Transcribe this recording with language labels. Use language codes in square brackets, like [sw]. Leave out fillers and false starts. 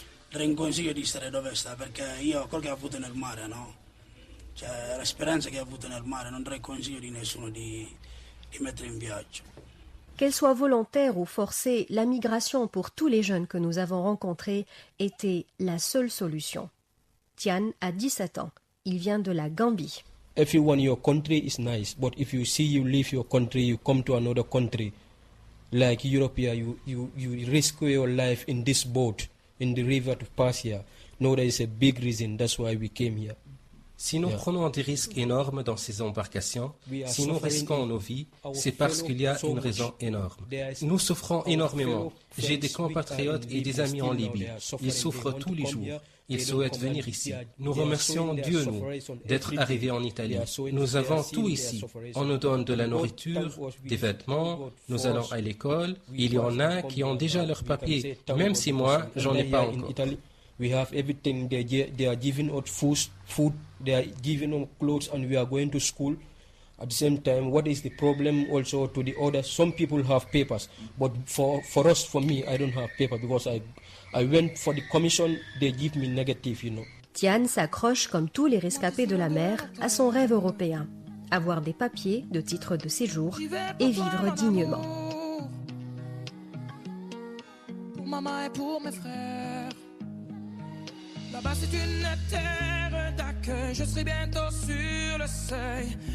[it] Rinconsiglio di stare dove sta, perché io quello che ho avuto nel mare, no? Cioè, l'esperienza che ho avuto nel mare, non darei consiglio di nessuno di mettere in viaggio. [fr] Qu'elle soit volontaire ou forcée, la migration pour tous les jeunes que nous avons rencontrés était la seule solution. Tian a 17 ans. Il vient de la Gambie. [en] Everyone, your country is nice, but if you see you leave your country, you come to another country, like Europe, you risk your life in this boat, in the river to Persia. No, there is a big reason, that's why we came here. [fr] Si nous prenons des risques énormes dans ces embarcations, si nous risquons nos vies, c'est parce qu'il y a une raison énorme. Nous souffrons énormément. J'ai des compatriotes et des amis en Libye. Ils souffrent tous les jours. Ils souhaitent venir ici. Nous remercions Dieu, nous, d'être arrivés en Italie. Nous avons tout ici. On nous donne de la nourriture, des vêtements, nous allons à l'école. Il y en a qui ont déjà leurs papiers, même si moi, j'en ai pas encore. [en] We have everything. They are giving us food. They are giving us clothes, and we are going to school. At the same time, what is the problem also to the others? Some people have papers, but for me, I don't have paper because I went for the commission. They give me negative, you know. [fr] Tian s'accroche, comme tous les rescapés de la mer, à son rêve européen. Avoir des papiers, de titres de séjour et vivre dignement. Pour maman et pour mes frères. Là-bas c'est une terre d'accueil, je serai bientôt sur le seuil.